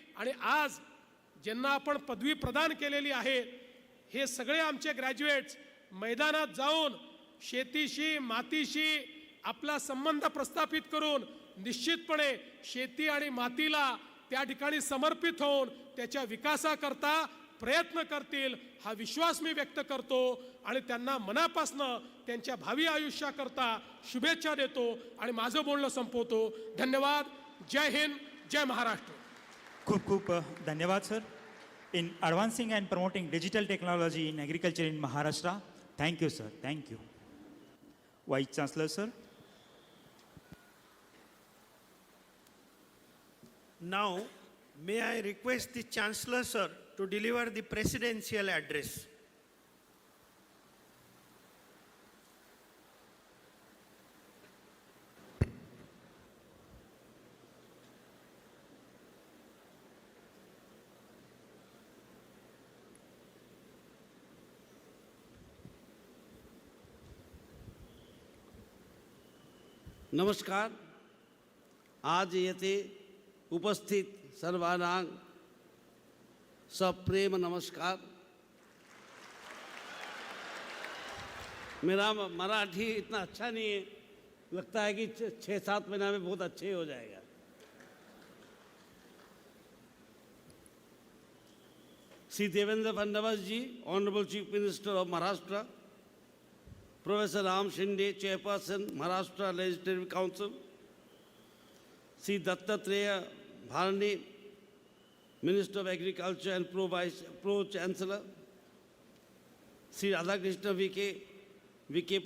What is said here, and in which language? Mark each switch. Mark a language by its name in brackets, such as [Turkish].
[Marathi] आणि आज ज्यांना आपण पदवी प्रदान केलेली आहे हे सगळे आमचे ग्रॅज्युएट्स मैदानात जाऊन शेतीशी, मातीशी आपला संबंध प्रस्थापित करून निश्चितपणे शेती आणि मातीला त्या ठिकाणी समर्पित होऊन त्याच्या विकासाकरता प्रयत्न करतील हा विश्वास मी व्यक्त करतो आणि त्यांना मनापासनं त्यांच्या भावी आयुष्याकरता शुभेच्छा देतो आणि माझं बोलणं संपवतो. धन्यवाद. जय हिंद, जय महाराष्ट्र. खूप खूप धन्यवाद sir. [English] In advancing and promoting digital technology in agriculture in Maharashtra. Thank you, sir. Thank you. Vice Chancellor, sir. Now, may I request the Chancellor, sir, to deliver the presidential address. [Marathi] नमस्कार. आज येथे उपस्थित सर्वांना सप्रेम नमस्कार. [Hindi] मेरा मराठी इतना अच्छा नहीं है, लगता है कि 6-7 महीना में बहुत अच्छे हो जाएगा. [English] Shri Devendra Fadnavis ji, honourable chief minister of Maharashtra, Professor Ram Shinde, Chairperson, Maharashtra Legislative Council, Sri Dattatreya Bharani, Minister of Agriculture and Pro-Chancellor, Sri Radhakrishna V.K.